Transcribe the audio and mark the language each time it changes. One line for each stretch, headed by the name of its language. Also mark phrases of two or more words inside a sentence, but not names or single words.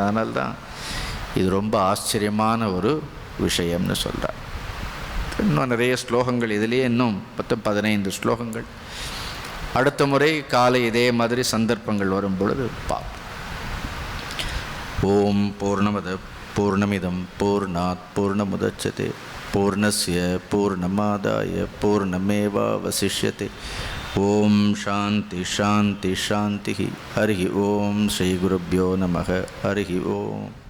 Tamil: அதனால்தான் இது ரொம்ப ஆச்சரியமான ஒரு விஷயம்னு சொல்கிறார். இன்னும் நிறைய ஸ்லோகங்கள் இதிலேயே, இன்னும் 10-15 ஸ்லோகங்கள். அடுத்த முறை காலை இதே மாதிரி சந்தர்ப்பங்கள் வரும் பொழுது பார்ப்போம்.
Sanskrit: ओम् पूर्णमदः पूर्णमिदम् पूर्णात् पूर्णमुदच्यते पूर्णस्य पूर्णमादाय पूर्णमेवावशिष्यते. ओम् शान्तिः शान्तिः शान्तिः. हरि ओम् श्री गुरुभ्यो नमः। हरि ओम्.